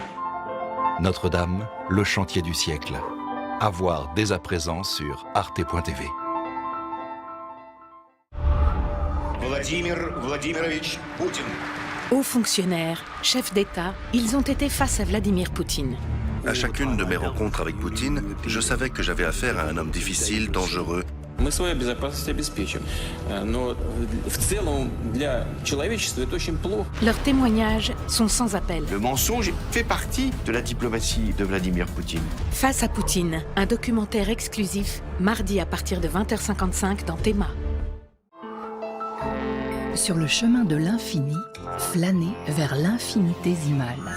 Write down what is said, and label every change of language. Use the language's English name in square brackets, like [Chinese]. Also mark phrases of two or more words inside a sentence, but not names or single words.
[French] Notre-Dame, le chantier du siècle. À voir dès à présent sur arte.tv. Vladimir Vladimirovich Poutine. Hauts fonctionnaires, chefs d'État, ils ont été face à Vladimir Poutine. À chacune de mes rencontres avec Poutine, je savais que j'avais affaire à un homme difficile, dangereux. [Russian] Мы свою безопасность обеспечим, но в целом для человечества это очень плохо. [French] Leurs témoignages sont sans appel. Le mensonge fait partie de la diplomatie de Vladimir Poutine. Face à Poutine, un documentaire exclusif, mardi à partir de 20h55 dans Théma. Sur le chemin de l'infini, flâner vers l'infinitésimal.